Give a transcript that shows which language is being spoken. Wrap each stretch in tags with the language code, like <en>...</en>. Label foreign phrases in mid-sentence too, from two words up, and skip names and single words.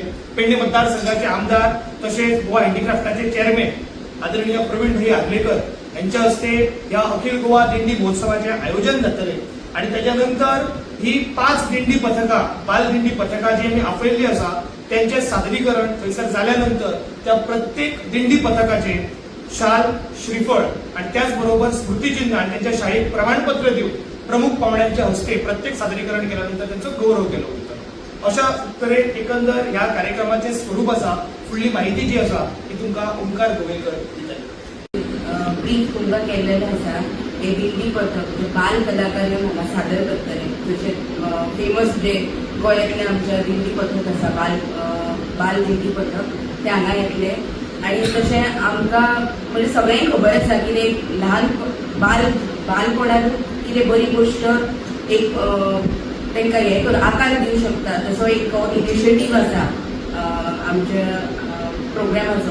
<kok>पेडणे मतदारसंघाचे आमदार तसेच गोवा हँडीक्राफ्टाचे चेअरमॅन आदरणीय प्रवीण भाई आदलेकर यांच्या हस्ते या अखिल गोवा दिंडी महोत्सवाचे आयोजन जातले आणि त्याच्यानंतर ही 5 दिंडी पथका बाल दिंडी पथका जी आम्ही आपयल्ली आसा त्यांचे सादरीकरण थंयसर जाल्यानंतर त्या प्रत्येक दिंडी पथकाचे शाल, श्रीफळ आणि त्याचबरोबर स्मृतिचिन्ह आणि त्यांच्या शाळेत प्रमाणपत्र देऊन प्रमुख पाहुण्यांच्या हस्ते प्रत्येक सादरीकरण केल्यानंतर त्यांचा गौरव केला होता. अशा तऱ्हेन एकंदर ह्या कार्यक्रमाचे स्वरूप आसा. फुडली माहिती जी आसा ती तुमकां ओंकार गोवेकर दितले. ब्रीफ तुमकां केल्लेलें आसा. हे दिंडी पथक बाल कलाकार हांगा सादर करतले. जशे फेमस जे गोंयांतले आमच्या दिंडी पथक आसा बाल दिंडी पथक ते हांगा येतले आणि तशें आमकां म्हणजे सगळ्यांक खबर आसा की एक ल्हान बालपणांत कितें बरी गोश्ट एक तांकां हे करून आकार दिवंक शकता तसो एक इनिशिएटीव आसा आमच्या प्रोग्रामाचो.</kok>